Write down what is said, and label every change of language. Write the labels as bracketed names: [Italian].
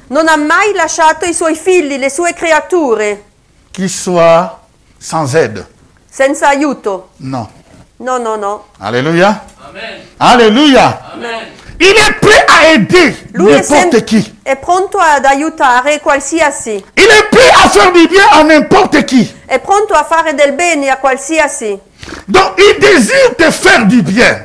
[Italian] non ha mai lasciato i suoi figli, le sue creature, [French] qu'ils soient sans aide. [Italian] senza aiuto. [French] Non. [Italian] No, no, no. [French] Alléluia. Alléluia. Il est prêt à aider [Italian] Lui è, [French] n'importe qui. [Italian] è pronto ad aiutare qualsiasi, [French] Il est prêt à faire du bien à n'importe qui. [Italian] è pronto a fare del bene a qualsiasi. [French] Donc il désire te faire du bien.